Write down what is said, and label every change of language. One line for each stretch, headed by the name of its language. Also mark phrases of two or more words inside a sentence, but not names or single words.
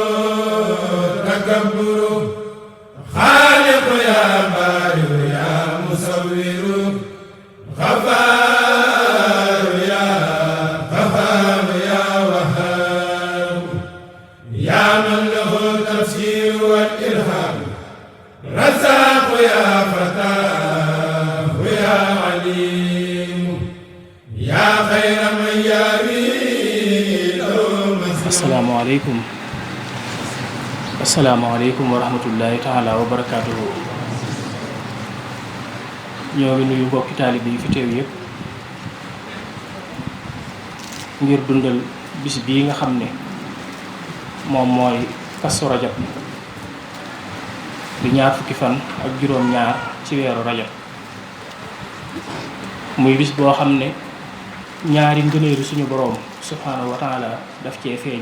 Arabic: تكبر خالق يا بارئ يا مصور غفار يا غفار يا وهاب يا من له التفسير والإلهام رزاق يا فتاه يا عليم يا خير من يريد السلام عليكم ورحمة الله تعالى وبركاته.
Wolof: ñoo ngi nuyu mbokki taalibe yi fi teew yëpp ngir dundal bis bii nga xam ne moom mooy Kazu Rajab di ñaar fukki fan ak juróom-ñaar ci weeru rajab muy bis boo xam ne ñaari ngëneelu suñu boroom
Arabic: سبحانه وتعالى
Wolof: daf cee feeñ.